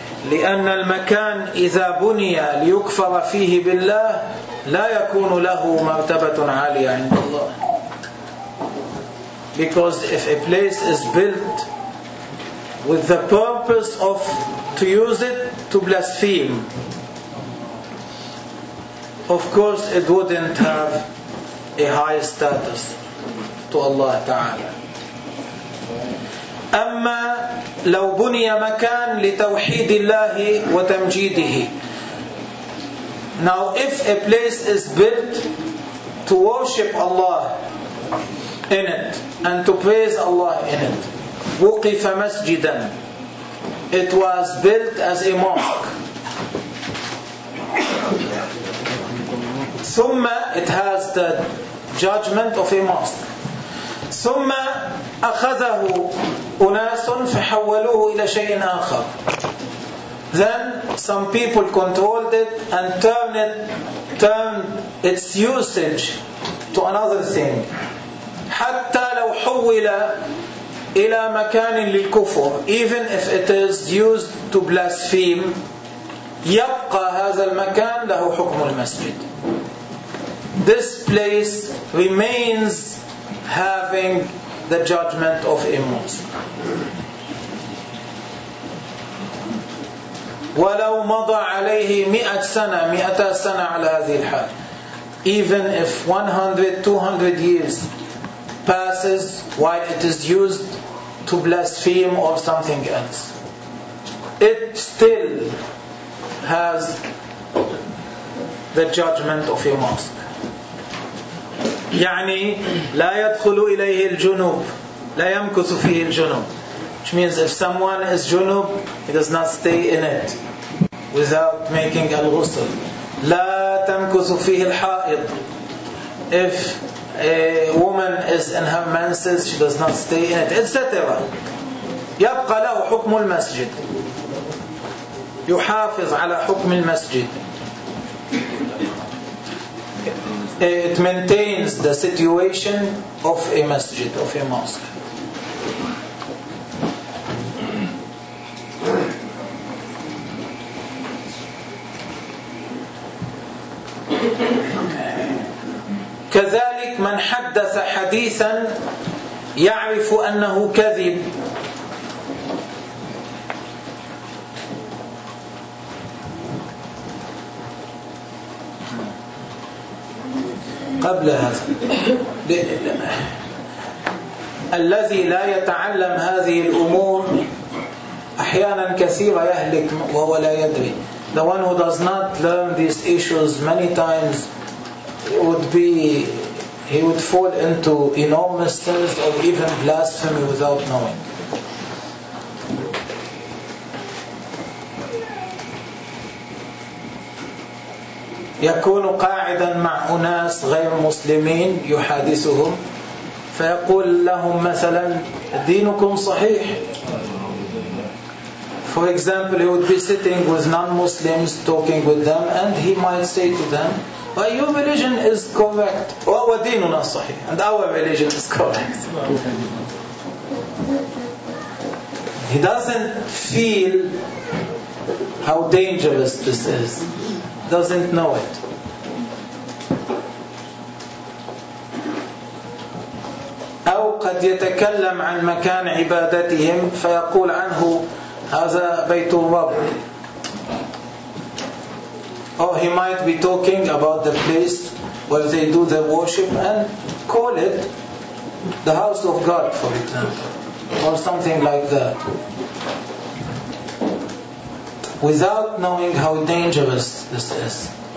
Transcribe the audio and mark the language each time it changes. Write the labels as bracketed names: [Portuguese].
[Arabic] لأن المكان إذا بني ليكفر فيه بالله لا يكون له مرتبة عالية عند الله. [English] Because if a place is built with the purpose of to use it to blaspheme, of course it wouldn't have a high status to Allah Ta'ala. [Arabic] أما لو بني مكان لتوحيد الله وتمجيده. [English] Now if a place is built to worship Allah in it and to praise Allah in it. [Arabic] وقف مسجدا. [English] It was built as a mosque. ثم it has the judgment of a mosque. [Arabic] ثم أخذه أناس فحولوه إلى شيء آخر. [English] Then some people controlled it and turned its usage to another thing. [Arabic] حتى لو حول إلى مكان للكفر, [English] even if it is used to blaspheme, [Arabic] يبقى هذا المكان له حكم المسجد. [English] This place remains having the judgment of a Muslim. [Arabic] وَلَوْ مَضَى عَلَيْهِ مِئَةَ سَنَةً مِئَةَ سَنَةً عَلَى هَذِي الْحَالِ. [English] Even if 100, 200 years passes while it is used to blaspheme or something else, it still has the judgment of a mosque. [Arabic] يعني لا يدخل إليه الجنوب لا يمكث فيه الجنوب, [English] which means if someone is junub, he does not stay in it without making al-ghusl. [Arabic] لا تمكث فيه الحائض, [English] if a woman is in her menses, she does not stay in it, etc. [Arabic] يبقى له حكم المسجد, يحافظ على حكم المسجد. [English] It maintains the situation of a masjid, of a mosque. [Arabic] كذلك من حدث حديثا يعرف أنه كذب قبل هذا الذي لا يتعلم هذه الأمور أحيانا كثيرة يهلك وهو لا يدري. [English] The one who does not learn these issues many times he would fall into enormous sins or even blasphemy without knowing. [Arabic] يكون قاعدا مع أناس غير مسلمين يحادثهم فيقول لهم مثلا دينكم صحيح. [English] For example, he would be sitting with non-Muslims talking with them and he might say to them, well, your religion is correct. [Arabic] ودينُنا صحيح. [English] And our religion is correct. He doesn't feel how dangerous this is. Doesn't know it. [Arabic] أو قد يتكلم عن مكان عبادتهم فيقول عنه هذا بيت الرب. [English] Or he might be talking about the place where they do their worship and call it the house of God, for example, or something like that, without knowing how dangerous this is.